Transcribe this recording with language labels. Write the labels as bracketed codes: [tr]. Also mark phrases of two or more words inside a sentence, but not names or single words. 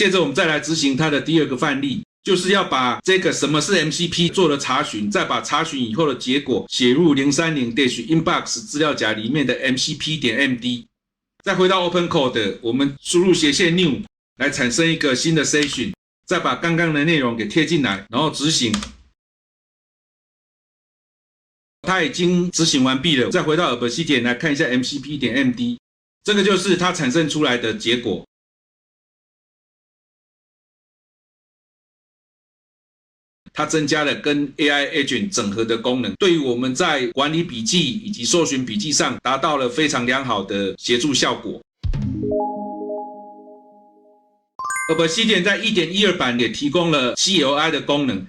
[zh] 接着我們再來執行它的第二個範例，就是要把這個什麼是 MCP 做了查詢，再把查詢以後的結果寫入030-inbox 資料夾裡面的 MCP.md。再回到 OpenCode， 我們輸入/new 來產生一個新的 session， 再把剛剛的內容給貼進來，然後執行。它已經執行完畢了，再回到 Obsidian 來看一下 MCP.md， 這個就是它產生出來的結果。它增加了跟 [en] AI Agent [zh] 整合的功能，对於我們在管理筆記以及搜尋筆記上達到了非常良好的協助效果。Obsidian 在 1.12 版也提供了 CLI 的功能。